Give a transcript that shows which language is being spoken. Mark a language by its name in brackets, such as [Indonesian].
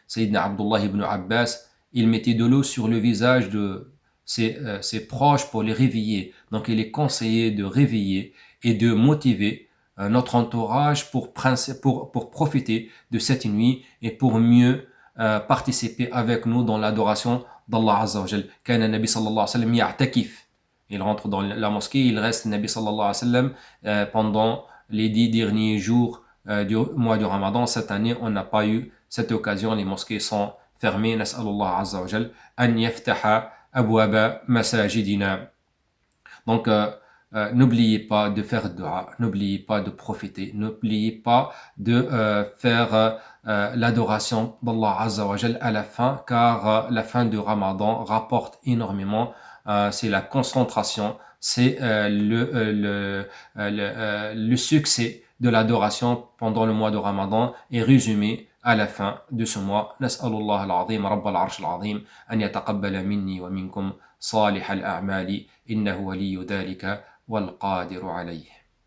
[French] Sayyidina Abdullah ibn Abbas, il mettait de l'eau sur le visage de ses proches pour les réveiller. Donc il est conseillé de réveiller et de motiver notre entourage pour profiter de cette nuit et pour mieux participer avec nous dans l'adoration d'Allah Azza wa Jal. [Arabic] كان النبي صلى الله عليه وسلم يعتكف. [French] Il rentre dans la mosquée, il reste Nabi sallallahu alayhi wa sallam pendant les 10 derniers jours du mois du Ramadan. Cette année, on n'a pas eu cette occasion, les mosquées sont fermées. [Arabic] نسأل الله عز وجل أن يفتح أبواب مساجدنا. [French] Donc, n'oubliez pas de faire dua, n'oubliez pas de profiter, n'oubliez pas de faire l'adoration d'Allah Azza wa Jal à la fin, car la fin du Ramadan rapporte énormément. C'est la concentration, c'est le succès de l'adoration pendant le mois de Ramadan est résumé à la fin de ce mois. [Arabic] نسأل الله العظيم رب العرش العظيم أن يتقبل مني ومنكم صالح الأعمال إنه ولي ذلك والقادر عليه.